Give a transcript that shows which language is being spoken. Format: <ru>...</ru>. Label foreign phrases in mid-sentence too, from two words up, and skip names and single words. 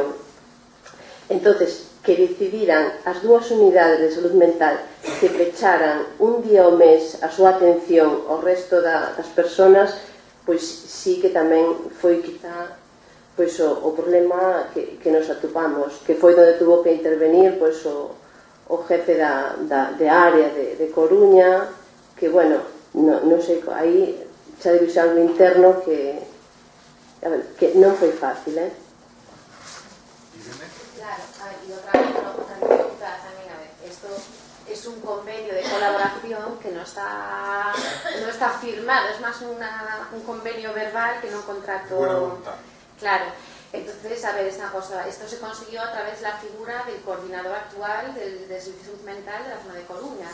<gl>Entonces, que decidiran as dúas unidades de salud mental que pecharan un día ao mes a súa atención ao resto das persoas, pois sí que tamén foi quizá pois, o problema que nos atopamos, que foi onde tuvo que intervenir pois, o jefe de área de Coruña, que, non sei, aí xa debe ser algo interno que non foi fácil,</gl> <es>Claro, y otra dificultad también, esto es un convenio de colaboración que no está firmado, es más un convenio verbal que no un contrato. Claro, entonces, esta cosa, esto se consiguió a través de la figura del coordinador actual del Servicio de Salud Mental de la zona de Coruña.</es>